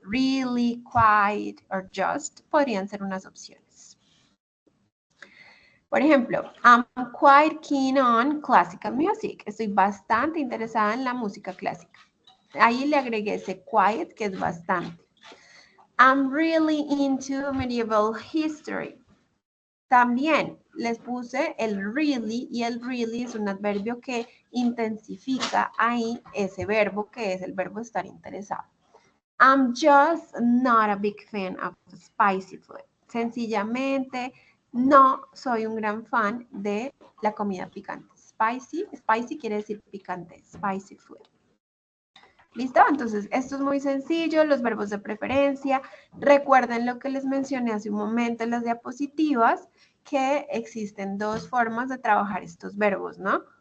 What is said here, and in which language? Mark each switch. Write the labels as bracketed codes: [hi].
[en] Really, quite or just [es] podrían ser unas opciones. Por ejemplo, [en] I'm quite keen on classical music. [es] Estoy bastante interesada en la música clásica. Ahí le agregué ese quiet, que es bastante. [en] I'm really into medieval history. [es] También les puse el really y el really es un adverbio que intensifica ahí ese verbo que es el verbo estar interesado. [en] I'm just not a big fan of spicy food. [es] Sencillamente no soy un gran fan de la comida picante. Spicy quiere decir picante, spicy food. ¿Listo? Entonces, esto es muy sencillo, los verbos de preferencia. Recuerden lo que les mencioné hace un momento en las diapositivas, que existen dos formas de trabajar estos verbos, ¿no?